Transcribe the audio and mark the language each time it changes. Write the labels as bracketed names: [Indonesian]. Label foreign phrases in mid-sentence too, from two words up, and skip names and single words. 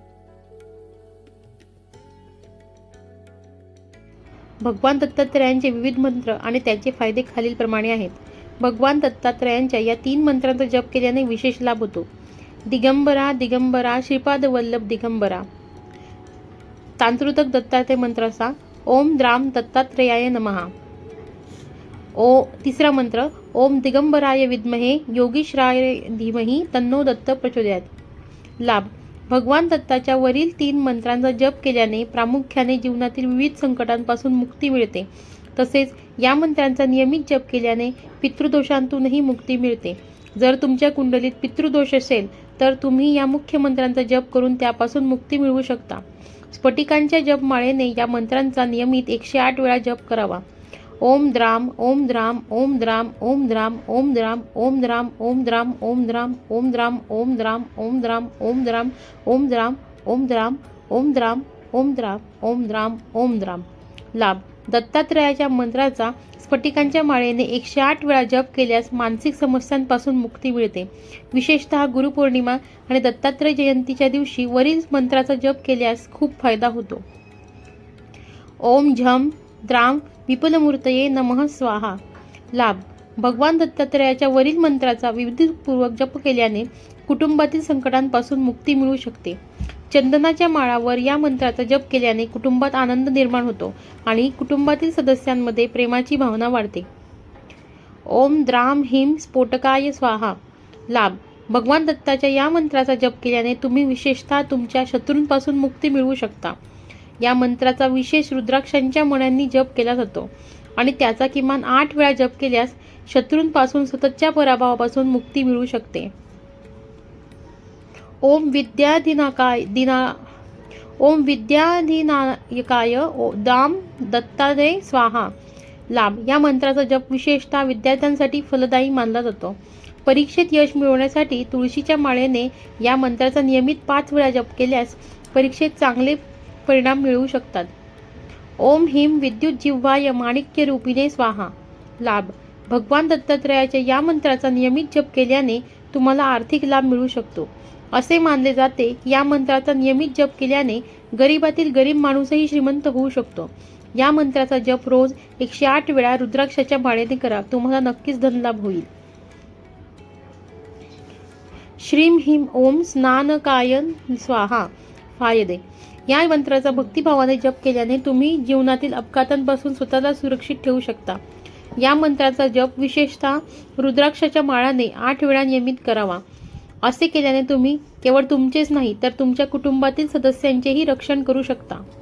[Marathi] भगवान दत्तात्रयांचे विविध मंत्र आणि त्यांचे फायदे खालीलप्रमाणे आहेत. भगवान दत्तात्रयांच्या या 3 मंत्रांचा जप केल्याने विशेष लाभ होतो. दिगंबरा दिगंबरा श्रीपाद वल्लभ दिगंबरा. तांत्रिक दत्तात्रय मंत्र असा: [Sanskrit] ओम द्राम दत्तात्रेयाय नमः. [Marathi] तिसरा मंत्र: [Sanskrit] ओम दिगंबराय विद्महे योगीश्वराय धीमहि तन्नो दत्त प्रचोदयात. [Marathi] लाभ: भगवान दत्ताच्या वरील 3 मंत्रांचा जप केल्याने प्रामुख्याने जीवनातील विविध संकटांपासून मुक्ती मिळते. तसेच या मंत्रांचा नियमित जप केल्याने पितृदोषांतूनही मुक्ती मिळते. जर तुमच्या कुंडलीत पितृदोष असेल तर तुम्ही या मुख्य मंत्रांचा जप करून त्यापासून मुक्ती मिळवू शकता. स्फटिकांच्या जपमाळेने या मंत्रांचा नियमित 108 वेळा जप करावा. [Sanskrit] ओम द्राम ओम द्राम ओम द्राम ओम द्राम ओम द्राम ओम द्राम ओम द्राम ओम द्राम ओम द्राम ओम द्राम ओम द्राम ओम द्राम ओम द्राम ओम द्राम ओम द्राम ओम द्राम ओम द्राम ओम द्राम. [Marathi] लाभ: दत्तात्रयाच्या मंत्राचा स्फटिकांच्या माळेने 108 वेळा जप केल्यास मानसिक समस्यांपासून मुक्ती मिळते. विशेषतः गुरुपौर्णिमा आणि दत्तात्रय जयंतीच्या दिवशी वरील मंत्राचा जप केल्यास खूप फायदा होतो. [Sanskrit] ओम झम द्राम विपुलमूर्तये नमः स्वाहा. [Marathi] लाभ: भगवान दत्तात्रयाच्या वरील मंत्राचा विधिपूर्वक जप केल्याने कुटुंबातील संकटांपासून मुक्ती मिळू शकते. चंदनाच्या माळावर या मंत्राचा जप केल्याने कुटुंबात आनंद निर्माण होतो आणि कुटुंबातील सदस्यांमध्ये प्रेमाची भावना वाढते. [Sanskrit] ओम द्राम हिम स्फोटकाय स्वाहा. [Marathi] लाभ: भगवान दत्ताच्या या मंत्राचा जप केल्याने तुम्ही विशेषतः तुमच्या शत्रूंपासून मुक्ती मिळवू शकता. या मंत्राचा विशेष रुद्राक्षांच्या मण्यांनी जप केला जातो आणि त्याचा किमान 8 वेळा जप केल्यास शत्रूंपासून सततच्या पराभवापासून मुक्ती मिळू शकते. [Sanskrit] ओम विद्याधिनायकाय दाम दत्तात्रय स्वाहा. [Marathi] लाभ: या मंत्राचा जप विशेषतः विद्यार्थ्यांसाठी फलदायी मानला जातो. परीक्षेत यश मिळवण्यासाठी तुळशीच्या माळेने या मंत्राचा नियमित 5 वेळा जप केल्यास परीक्षेत चांगले परिणाम मिळवू शकतात. [Sanskrit] ओम हिम विद्युत जिव्हाय माणिक्य रूपिणे स्वाहा. [Marathi] लाभ: भगवान दत्तात्रयाच्या या मंत्राचा नियमित जप केल्याने तुम्हाला आर्थिक लाभ मिळू शकतो. असे मानले जाते की या मंत्राचा नियमित जप केल्याने गरिबातील गरीब माणूसही श्रीमंत होऊ शकतो. या मंत्राचा जप रोज 108 वेळा रुद्राक्षाच्या माळेने करा. तुम्हाला नक्कीच धनलाभ होईल. [Sanskrit] श्रीम हिम ओम स्नानकाय स्वाहा. [Marathi] फायदे: या मंत्राचा भक्तिभावाने जप केल्याने तुम्ही जीवनातील अपघातांपासून स्वतःला सुरक्षित ठेवू शकता. या मंत्राचा जप विशेषतः रुद्राक्षाच्या माळाने 8 वेळा नियमित करावा. असे केल्याने तुम्ही केवळ तुमचेच नाही तर तुमच्या कुटुंबातील सदस्यांचेही रक्षण करू शकता.